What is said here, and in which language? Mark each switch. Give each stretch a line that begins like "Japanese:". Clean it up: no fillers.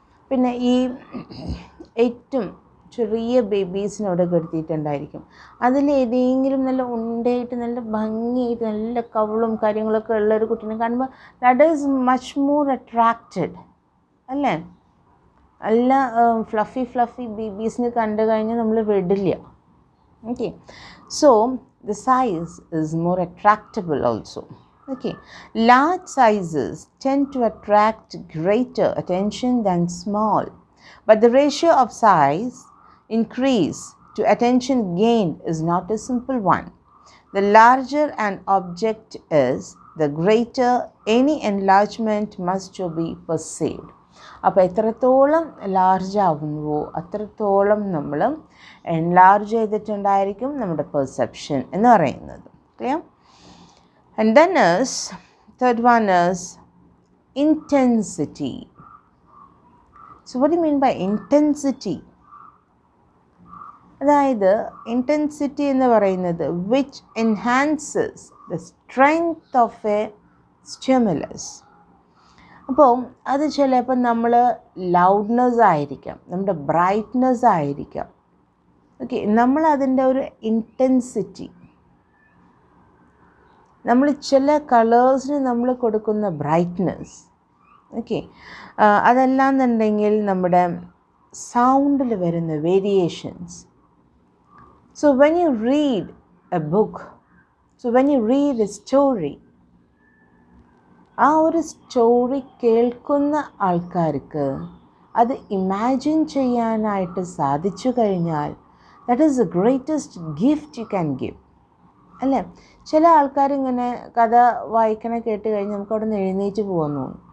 Malayalam: പിന്നെ ഈ ഏറ്റവും ചെറിയ ബേബീസിനോട് കെടുത്തിയിട്ടുണ്ടായിരിക്കും, അതിലേതെങ്കിലും നല്ല ഉണ്ടയായിട്ട് നല്ല ഭംഗിയായിട്ട് നല്ല കവളും കാര്യങ്ങളൊക്കെ ഉള്ള ഒരു കുട്ടീനെ കാണുമ്പോൾ
English: that is much more attracted
Malayalam: അല്ലേ. നല്ല ഫ്ലഫി ബേബീസിന് കണ്ടു കഴിഞ്ഞാൽ നമ്മൾ വിടില്ല.
English: Okay, so the size is more attractable also. Okay, large sizes tend to attract greater attention than small, but the ratio of size increase to attention gained is not a simple one. The larger an object is, the greater any enlargement must be perceived.
Malayalam: അപ്പോൾ എത്രത്തോളം large ആവുന്നുവോ അത്രത്തോളം നമ്മൾ enlarge ചെയ്തിട്ടുണ്ടായിരിക്കും നമ്മുടെ perception എന്ന് പറയുന്നത്.
English: Clear? And then third one is intensity. So what do you mean by intensity?
Malayalam: അതായത് intensity എന്ന് പറയുന്നത്
English: which enhances the strength of a stimulus.
Malayalam: അപ്പോൾ അത് ചിലപ്പോൾ നമ്മൾ ലൗഡ്നെസ് ആയിരിക്കാം, നമ്മുടെ ബ്രൈറ്റ്നെസ് ആയിരിക്കാം. ഓക്കെ, നമ്മളതിൻ്റെ ഒരു ഇൻറ്റൻസിറ്റി, നമ്മൾ ചില കളേഴ്സിന് നമ്മൾ കൊടുക്കുന്ന ബ്രൈറ്റ്നെസ്, ഓക്കെ, അതല്ലാന്നുണ്ടെങ്കിൽ നമ്മുടെ സൗണ്ടിൽ വരുന്ന variations.
English: So when you read a book, so when you read a story,
Malayalam: ആ ഒരു സ്റ്റോറി കേൾക്കുന്ന ആൾക്കാർക്ക് അത് ഇമാജിൻ ചെയ്യാനായിട്ട് സാധിച്ചു കഴിഞ്ഞാൽ
English: That is the greatest gift you can give.
Malayalam: അല്ലേ? ചില ആൾക്കാരിങ്ങനെ കഥ വായിക്കണ കേട്ട് കഴിഞ്ഞ് നമുക്ക് അവിടെ നിന്ന് എഴുന്നേറ്റ് പോകുന്നു.